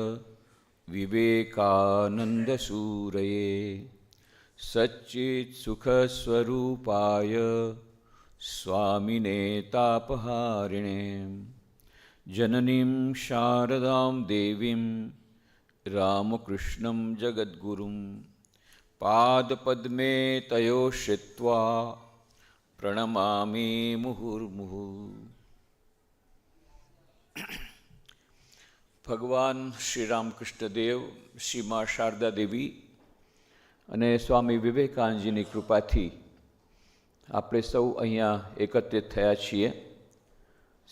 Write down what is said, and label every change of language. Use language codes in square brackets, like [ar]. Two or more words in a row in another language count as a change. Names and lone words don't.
[sa] विवेकानन्दसूरये सच्चित्सुखस्वरूपाय स्वामिने तापहारिणे जननीं शारदां देवीं रामकृष्णं जगद्गुरुं पादपद्मे तयोः श्रित्वा प्रणमामि मुहुर्मुहुः। [gu] ભગવાન શ્રી રામકૃષ્ણ દેવ, શ્રી મા શારદા દેવી અને સ્વામી વિવેકાનંદજીની કૃપાથી આપણે સૌ અહીંયા એકત્રિત થયા છીએ.